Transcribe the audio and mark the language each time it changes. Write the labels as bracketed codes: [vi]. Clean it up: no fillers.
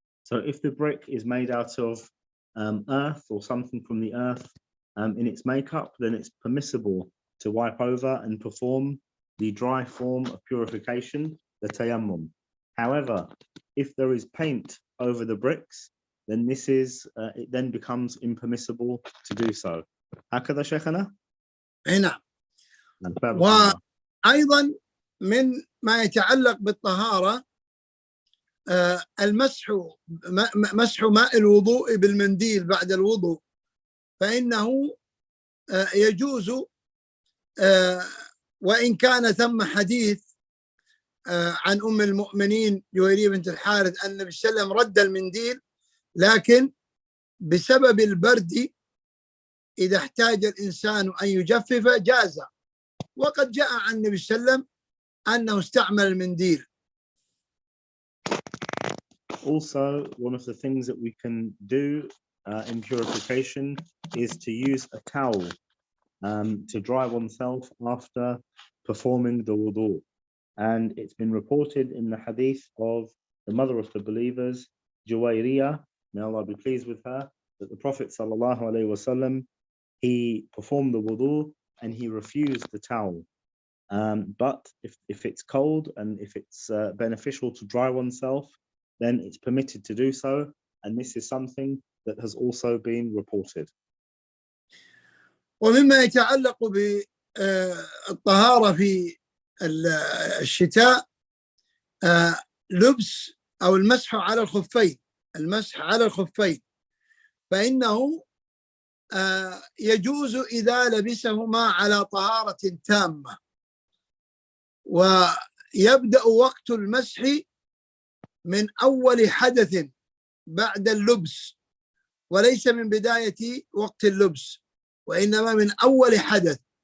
[en] So if the brick is made out of earth or something from the earth in its makeup, then it's permissible to wipe over and perform the dry form of purification, the tayammum. However, if there is paint over the bricks, then this is it then becomes impermissible to do so. [ar] هكذا شيخنا؟ هنا. بارك الله. وأيضا من ما يتعلق بالطهارة المسح مسح ماء الوضوء بالمنديل بعد الوضوء، فإنه يجوز وإن كان ثم حديث عن أم المؤمنين جويرية بنت الحارث أن النبي صلى الله عليه وسلم رد المنديل، لكن بسبب البرد إذا احتاج الإنسان أن يجفف جاز، وقد جاء عن النبي صلى الله عليه وسلم أنه استعمل المنديل. [en] Also, one of the things that we can do in purification is to use a towel to dry oneself after performing the wudu. And it's been reported in the hadith of the mother of the believers, Juwayriyah, may Allah be pleased with her, that the Prophet ﷺ, he performed the wudu and he refused the towel. But if it's cold and if it's beneficial to dry oneself, then it's permitted to do so. And this is something that has also been reported. [ar] ومما يتعلق بالطهارة في الشتاء لبس أو المسح على الخفين، المسح على الخفين، فإنه يجوز إذا لبسهما على طهارة تامة، ويبدأ وقت المسح من أول حدث بعد اللبس، وليس من بداية وقت اللبس، وإنما من أول حدث.